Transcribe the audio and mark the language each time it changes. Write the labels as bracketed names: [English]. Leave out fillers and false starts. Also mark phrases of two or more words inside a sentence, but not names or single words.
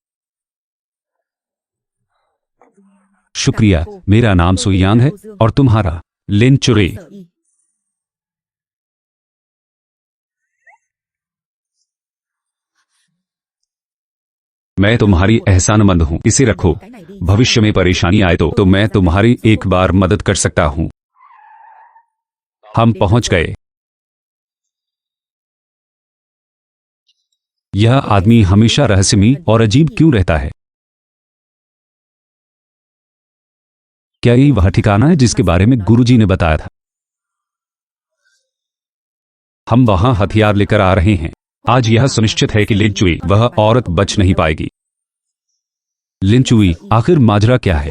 [Hindi] शुक्रिया। मेरा नाम सुयान है और तुम्हारा? लिन चुरे। Sở y। मैं तुम्हारी एहसानमंद हूं, इसे रखो। [Vietnamese] Cái này đi। [Hindi] भविष्य में परेशानी आए तो मैं तुम्हारी एक बार मदद कर सकता हूं। हम पहुंच गए। यह आदमी हमेशा रहस्यमयी और अजीब क्यों रहता है? क्या यही वह ठिकाना है जिसके बारे में गुरुजी ने बताया था? हम वहां हथियार लेकर आ रहे हैं। आज यह सुनिश्चित है कि लिन चुई, वह औरत बच नहीं पाएगी। लिन चुई, आखिर माजरा क्या है?